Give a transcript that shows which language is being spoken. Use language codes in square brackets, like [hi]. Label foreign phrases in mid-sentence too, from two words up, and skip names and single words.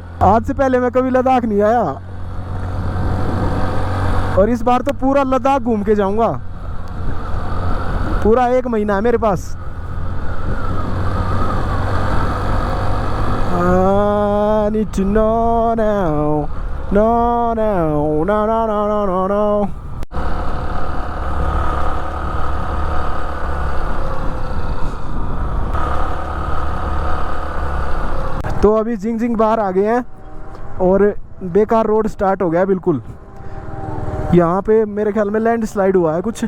[hi] आज से पहले मैं कभी लद्दाख नहीं आया, और इस बार तो पूरा लद्दाख घूम के जाऊंगा। पूरा 1 महीना है मेरे पास। [en] I need to know now, no, no, no, no, no, no, no. [hi] तो अभी जिंग बाहर आ गए हैं, और बेकार रोड स्टार्ट हो गया है बिल्कुल। यहाँ पे मेरे ख्याल में [en] land slide [hi] हुआ है कुछ।